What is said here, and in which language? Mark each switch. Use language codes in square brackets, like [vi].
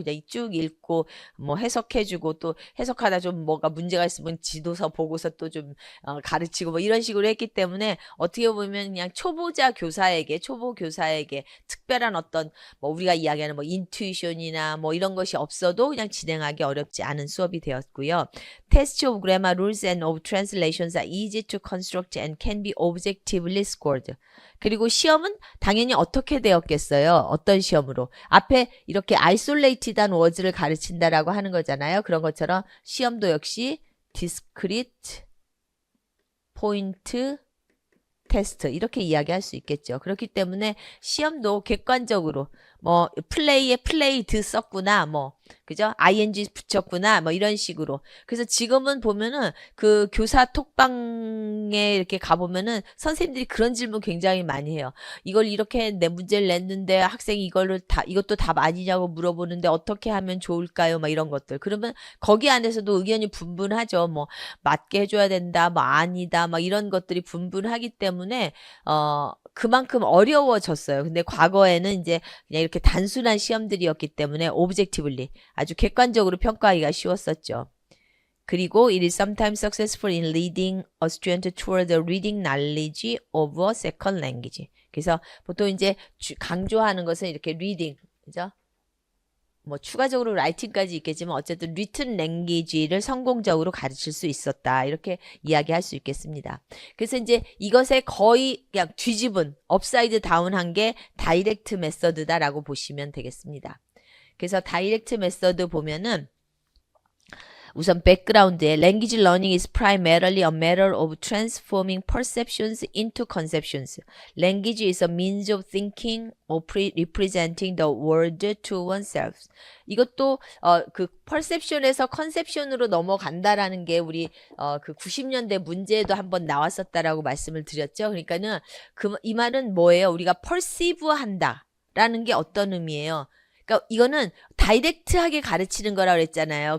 [ko] 그냥 쭉 읽고 뭐 해석해주고 또 해석하다 좀 뭐가 문제가 있으면 지도서 보고서 또 좀 가르치고 뭐 이런 식으로 했기 때문에 어떻게 보면 그냥 초보 교사에게 특별한 어떤 뭐 우리가 이야기하는 뭐 인투이션이나 뭐 이런 것이 없어도 그냥 진행하기 어렵지 않은 수업이 되었고요. [en] Tests of grammar rules and of translations are easy to construct and can be objectively scored. [ko] 그리고 시험은 당연히 어떻게 되었겠어요? 어떤 시험으로? 앞에 이렇게 isolated한 words를 가르친다라고 하는 거잖아요. 그런 것처럼 시험도 역시 discrete, point, 테스트 이렇게 이야기할 수 있겠죠. 그렇기 때문에 시험도 객관적으로 뭐 플레이에 플레이드 썼구나 뭐 그죠? ing 붙였구나 뭐 이런 식으로. 그래서 지금은 보면은 그 교사 톡방에 이렇게 가보면은 선생님들이 그런 질문 굉장히 많이 해요. 이걸 이렇게 내 문제를 냈는데 학생이 이것도 답 아니냐고 물어보는데 어떻게 하면 좋을까요? 막 이런 것들. 그러면 거기 안에서도 의견이 분분하죠. 뭐 맞게 해줘야 된다, 뭐 아니다, 막 이런 것들이 분분하기 때문에 그만큼 어려워졌어요. 근데 과거에는 이제 그냥 이렇게 단순한 시험들이었기 때문에 오브젝티블리 아주 객관적으로 평가하기가 쉬웠었죠. 그리고 [en] it is sometimes successful in leading a student toward the reading knowledge of a second language. [ko] 그래서 보통 이제 강조하는 것은 이렇게 reading, 그죠? 뭐 추가적으로 라이팅까지 있겠지만 어쨌든 리튼 랭귀지를 성공적으로 가르칠 수 있었다. 이렇게 이야기할 수 있겠습니다. 그래서 이제 이것에 거의 그냥 뒤집은 업사이드 다운한 게 다이렉트 메서드다라고 보시면 되겠습니다. 그래서 다이렉트 메서드 보면은 우선 백그라운드에 [en] language learning is primarily a matter of transforming perceptions into conceptions. Language is a means of thinking or representing the world to oneself. [ko] 이것도 그 perception에서 conception으로 넘어간다라는 게 우리 그 90년대 문제에도 한번 나왔었다라고 말씀을 드렸죠. 그러니까는 이 말은 뭐예요? 우리가 perceive 한다라는 게 어떤 의미예요? 그러니까 이거는 다이렉트하게 가르치는 거라고 그랬잖아요.